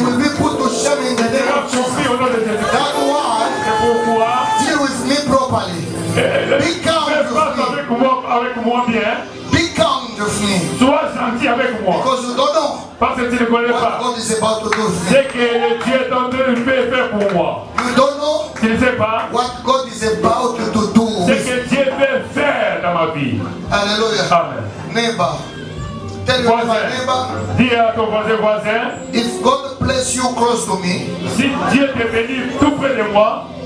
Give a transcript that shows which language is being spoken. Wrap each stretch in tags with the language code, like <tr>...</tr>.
<en>will be put to shame in the</en> <fr>Il</fr> <en>name</en> <fr>sera</fr> <en>of Jesus.</en> <fr>confus au nom de Jésus.</fr> <en>That's why</en> <fr>C'est pourquoi</fr> <en>deal with me properly. Be kind</en> <fr>fais</fr> <en>with</en> <fr>face</fr> <en>me.</en> <fr>avec moi bien.</fr> <en>Be kind with me.</en> <fr>Sois gentil avec moi.</fr> <en>Because you don't know</en> <fr>Parce que tu ne connais</fr> <en>what</en> <fr>pas</fr> <en>God is about to do with me.</en> <fr>ce que le Dieu est en train de faire pour moi.</fr> <en>You don't know</en> <fr>Tu ne sais pas</fr> <en>what God is about to do</en> <fr>ce</fr> <en>with me.</en> <fr>que Dieu veut faire dans ma vie.</fr> <en>Hallelujah. Amen. Neighbor. Tell your</en> <fr>Voisin,</fr> <en>neighbor,</en> <fr>dis à ton voisin,</fr> <en>if God place you close to me,</en> <fr>si Dieu t'est venu tout près de moi,</fr>